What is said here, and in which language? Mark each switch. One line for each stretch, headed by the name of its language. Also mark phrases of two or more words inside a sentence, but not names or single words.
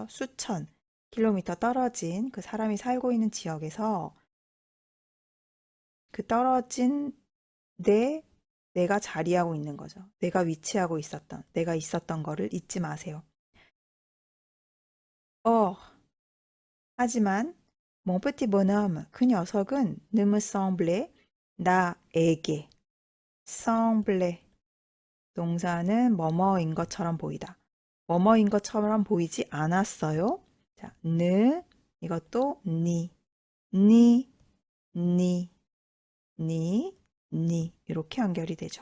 Korean: 수천 킬로미터 떨어진 그 사람이 살고 있는 지역에서 그 떨어진 내가 자리하고 있는 거죠. 내가 위치하고 있었던, 내가 있었던 거를 잊지 마세요.
French: 하지만 mon petit bonhomme,
Korean: 그 녀석은
French: ne me semblait,
Korean: 나에게 semblait, 동사는 뭐뭐인 것처럼 보이다. 뭐뭐인 것처럼 보이지 않았어요. 자, ne, 이것도
French: ni, ni, ni, ni
Korean: 이렇게 연결이 되죠.